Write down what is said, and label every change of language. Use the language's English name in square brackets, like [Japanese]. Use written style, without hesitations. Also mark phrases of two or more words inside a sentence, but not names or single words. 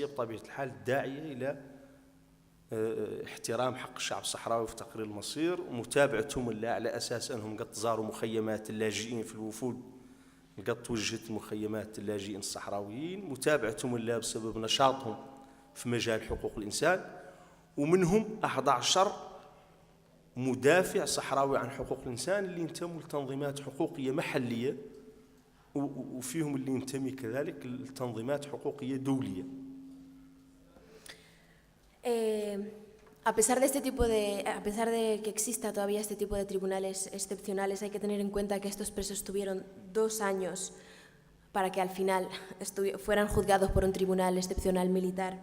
[Arabic] بطبيعة الحال الداعية إلى احترام حق الشعب الصحراوي في تقرير المصير، ومتابعتهم لا على أساس أنهم قد زاروا مخيمات اللاجئين في الوفود، قد توجهت مخيمات اللاجئين الصحراويين، متابعتهم لا بسبب نشاطهم في مجال حقوق الإنسان، ومنهم 11 مدافع صحراوي عن حقوق الإنسان اللي ينتموا لتنظيمات حقوقية محلية، وفيهم اللي ينتمي كذلك لتنظيمات حقوقية دولية. [Spanish] A pesar de que exista todavía este tipo de tribunales excepcionales, hay que tener en cuenta que estos presos tuvieron 2 años para que al final fueran juzgados por un tribunal excepcional militar.